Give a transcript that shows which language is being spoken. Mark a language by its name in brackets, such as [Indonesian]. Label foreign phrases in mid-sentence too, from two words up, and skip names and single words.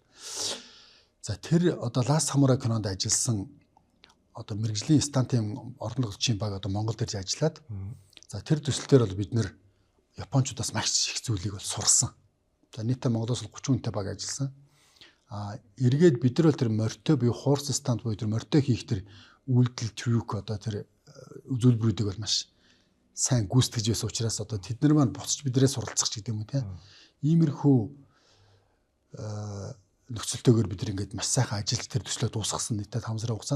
[Mongolian] За тэр одоо Last Samurai кинонд ажилласан одоо мэрэгжлийн stunt-ийн орлон тоглогчийн баг одоо Монгол дээр ажиллаад за тэр төсөлтөөр бол бид нэр Япончуудаас маш их зүйлийг бол сурсан. За нийтдээ Монголоос 30 хүнтэй баг ажилласан. Эргээд бид нар бол тэр морьтой буюу [English] horse stunt [Mongolian] буюу тэр морьтой хийх тэр үйлдэл трюк одоо тэр зөвлбөрүүдийг бол маш сайн гүйцэтгэж байсан учраас одоо тэд нар маань буцаж биднээ суралцах ч гэдэг юм уу тийм. Иймэрхүү нөхцөлтэйгээр бид нар ингээд маш сайхан ажиллаж тэр төслөө дуусгасан нийтдээ 5 сарын хугацаанд.